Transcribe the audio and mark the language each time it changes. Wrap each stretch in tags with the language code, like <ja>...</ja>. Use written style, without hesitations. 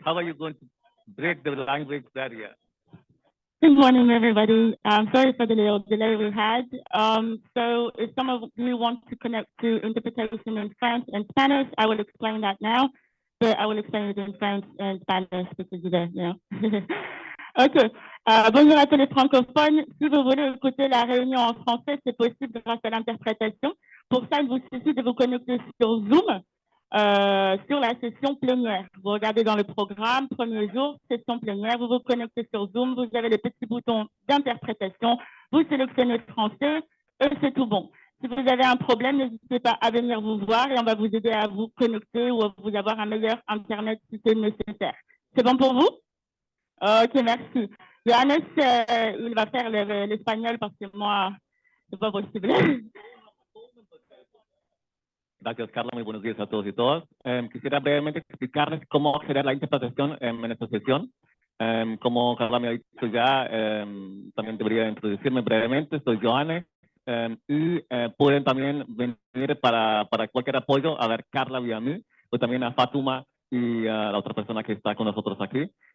<en>How are you going to break the language barrier? Good morning, everybody. Sorry for the little delay we had. So if some of you want to connect to interpretation in French and Spanish, I will explain that now, but I will explain it in French and Spanish because you're there, you know. OK.</en> <fr>Bonjour à tous les francophones. Si vous voulez écouter la réunion en français, c'est possible grâce à l'interprétation. Pour ça, il vous suffit de vous connecter sur Zoom. Sur la session plénière. Vous regardez dans le programme, premier jour, session plénière, vous vous connectez sur Zoom, vous avez les petits boutons d'interprétation, vous sélectionnez français et c'est tout bon. Si vous avez un problème, n'hésitez pas à venir vous voir et on va vous aider à vous connecter ou à vous avoir un meilleur Internet si c'est nécessaire. C'est bon pour vous? OK, merci. Johannes, il va faire l'espagnol parce que moi, c'est pas possible.</fr> <es>Gracias, Carla. Muy buenos días a todos y todas. Quisiera brevemente explicarles cómo generar la interpretación en esta sesión. Como Carla me ha dicho ya, también debería introducirme brevemente. Soy Johannes y pueden también venir para cualquier apoyo a ver Carla y a mí, o también a Fatuma y a la otra persona que está con nosotros aquí.</es>